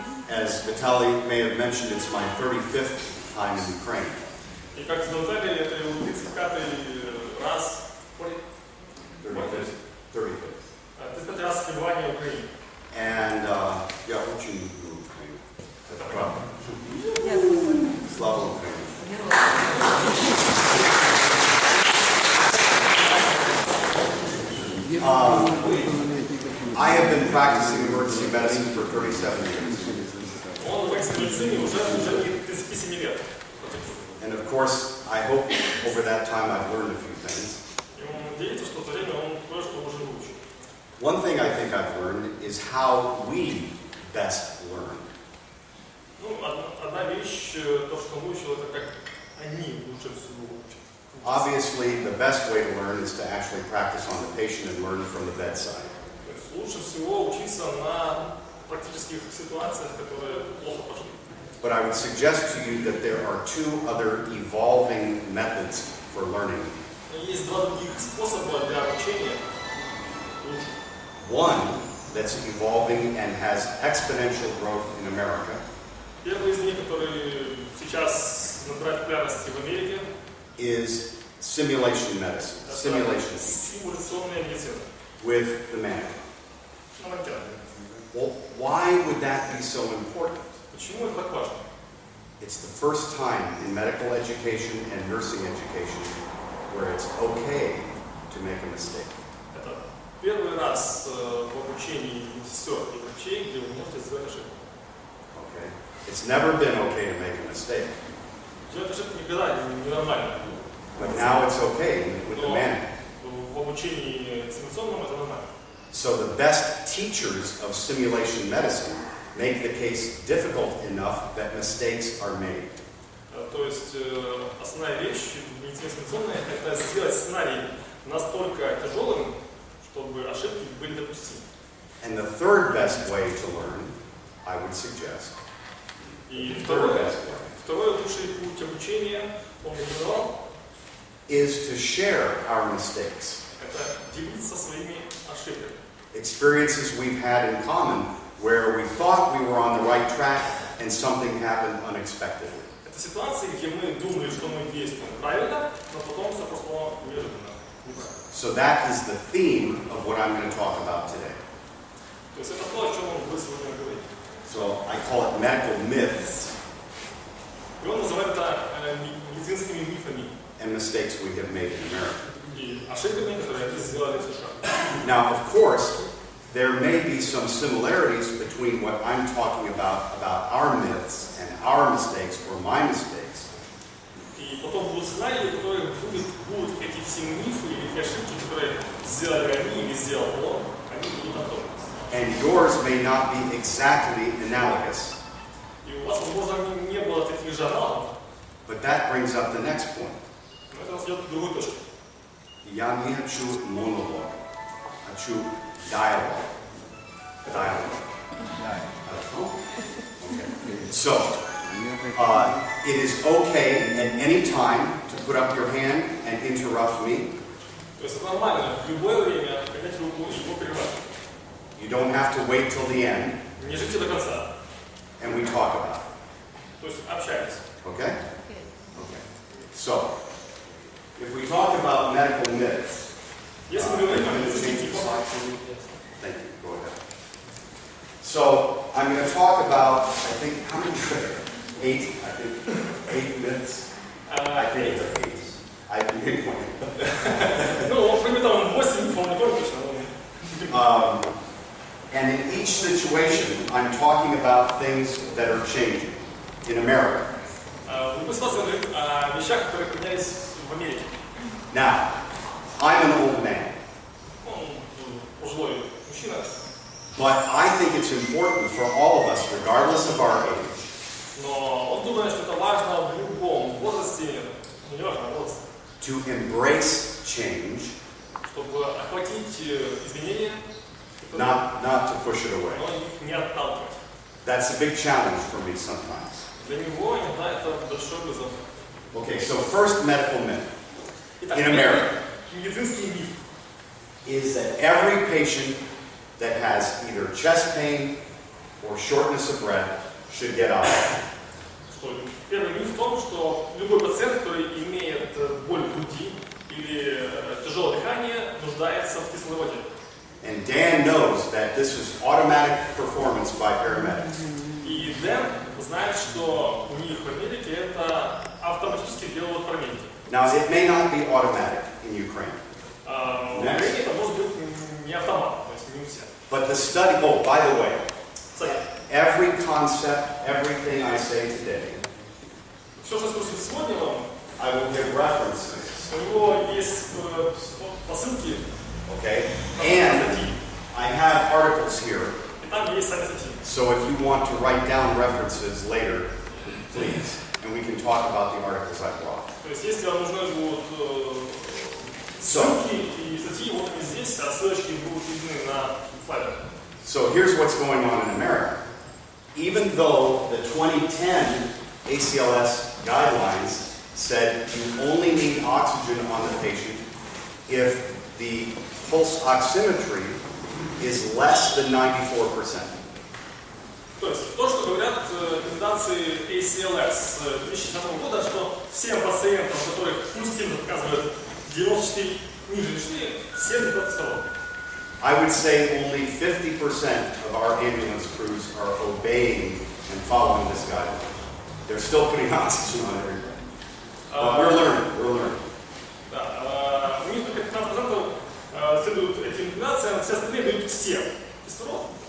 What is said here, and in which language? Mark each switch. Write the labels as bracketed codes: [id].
[en] As Vitaly may have mentioned, it's my 35th time in Ukraine. [ru] И как сказали, это его 35-й раз. 35 раз пребывания в Украине. [en] And [ru] я очень люблю Украину. Это правда. Слава Украине. [en] I have been practicing emergency medicine for 37 years. [ru] Он в экстренной медицине уже 37 лет. [en] And of course, I hope over that time I've learned a few things. [ru] И он надеется, что за время он кое-что уже выучил. [en] One thing I think I've learned is how we best learn. [ru] Ну, одна вещь, то, что он выучил, это как они лучше всего учат. [en] Obviously, the best way to learn is to actually practice on the patient and learn from the bedside. [ru] То есть лучше всего учиться на практических ситуациях, которые плохо пошли. [en] But I would suggest to you that there are two other evolving methods for learning. [ru] Есть два других способа для обучения. [en] One that's evolving and has exponential growth in America. [ru] Первый из них, который сейчас набирает популярности в Америке, [en] is simulation medicine. Simulation. [ru] Симуляционная медицина. [en] With the mannequin. Well, why would that be so important? [ru] Почему это так важно? [en] It's the first time in medical education and nursing education where it's okay to make a mistake. [ru] Это первый раз в обучении медсестер и врачей, где вы можете сделать ошибку. [en] Okay. It's never been okay to make a mistake. [ru] Делать ошибку никогда не нормально. [en] But now it's okay with the mannequin. [ru] В обучении симуляционном это нормально. [en] So the best teachers of simulation medicine make the case difficult enough that mistakes are made. [ru] То есть основная вещь, вещь медицинская, это сделать сценарий настолько тяжелым, чтобы ошибки были допустимы. [en] And the third best way to learn, I would suggest, [ru] И [en] the third best way, [ru] второй лучший путь обучения, он называл, [en] is to share our mistakes. [ru] это делиться своими ошибками. [en] Experiences we've had in common where we thought we were on the right track and something happened unexpectedly. [ru] Это ситуации, где мы думали, что мы действуем правильно, но потом все прошло неожиданно. [en] So that is the theme of what I'm going to talk about today. [ru] То есть это то, о чем вы сегодня говорите. [en] So I call it medical myths [ru] И он называет это медицинскими мифами [en] and mistakes we have made in America. [ru] и ошибками, которые они сделали в США. [en] Now, of course, there may be some similarities between what I'm talking about our myths and our mistakes or my mistakes. [ru] И потом будут сценарии, в которых будут эти все мифы или эти ошибки, которые сделали они или сделал он, они будут оттуда. [en] And yours may not be exactly analogous. [ru] И у вас, возможно, не было таких же аналогов, [en] But that brings up the next point. [ru] но это нас ведет к другой точке. Я не хочу монолог, хочу [en] dialogue. [ru] Хорошо? [en] Okay. So, it is okay at any time to put up your hand and interrupt me. [ru] То есть это нормально в любое время поднять руку и его прервать. [en] You don't have to wait till the end, [ru] Не ждите до конца. [en] and we talk about it. [ru] То есть общайтесь. [en] Okay? Okay. So, if we talk about medical myths, [ru] Если мы говорим о медицинских мифах, [en] thank you. Go ahead. So, I'm going to talk about, I think, how many? 8, I think. 8 myths. I think it's 8. I think [ru] ну, он примет там 8 мифов, не помню точно. [en] And in each situation, I'm talking about things that are changing in America. [ru] В любой ситуации он говорит о вещах, которые поменялись в Америке. [en] Now, I'm an old man, [ru] Он пожилой мужчина. [en] but I think it's important for all of us, regardless of our age, [ru] Но он думает, что это важно в любом возрасте, не важно возраст, [en] to embrace change, [ru] чтобы охватить изменения, [en] not to push it away. [ru] но их не отталкивать. [en] That's a big challenge for me sometimes. [ru] Для него иногда это большой вызов. [en] Okay, so first medical myth [ru] Итак, [en] in America [ru] медицинский миф. [en] is that every patient that has either chest pain or shortness of breath should get oxygen. [ru] Что первый миф в том, что любой пациент, который имеет боль в груди или тяжелое дыхание, нуждается в кислороде. [en] And Dan knows that this is automatic performance by paramedics. [ru] И Дэн знает, что у них в Америке это автоматически делают парамедики. [en] Now, it may not be automatic in Ukraine, [ru] В Украине это может быть не автомат, то есть не у всех. [en] but the study, oh, by the way, [ru] Кстати, [en] every concept, everything I say today, [ru] все, что я скажу сегодня вам, [en] I will give references, [ru] у него есть посылки, [en] okay? And I have articles here, [ru] и там есть сами статьи. [en] so if you want to write down references later, please, and we can talk about the articles I brought. [ru] То есть, если вам нужны будут ссылки и статьи, вот они здесь, а ссылочки будут видны на слайдах. [en] So here's what's going on in America. Even though the 2010 ACLS guidelines said you only need oxygen on the patient if the pulse oximetry is less than 94%. [ru] То есть, то, что говорят рекомендации ACLS 2010 года, что всем пациентам, у которых пульс-стимул показывает 94 ниже 4, всем не катастроф. [en] I would say only 50% of our ambulance crews are obeying and following this guideline. They're still putting oxygen on everybody. But we're learning. [ru] Да, у них только 15% следуют этим рекомендациям, все остальные дают всем кислород.